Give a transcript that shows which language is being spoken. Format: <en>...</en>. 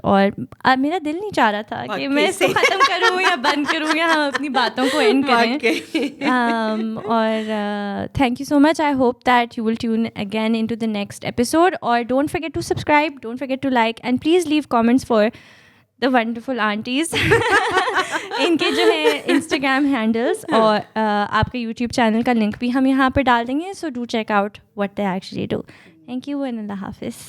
<ur>اور میرا دل نہیں چاہ رہا تھا کہ میں اس کو ختم کروں یا بند کروں یا ہم اپنی باتوں کو اینڈ کریں.</ur> <en>اور thank you so much. I hope that you will tune again into the next episode. اور don't forget to subscribe, don't forget to like, and please leave comments for the wonderful aunties.</en> <ur>ان کے جو ہے Instagram handles اور آپ کے YouTube channel کا link بھی ہم یہاں پہ ڈال دیں گے,</ur> <en>so do check out what they actually do. Thank you and Allah Hafiz.</en>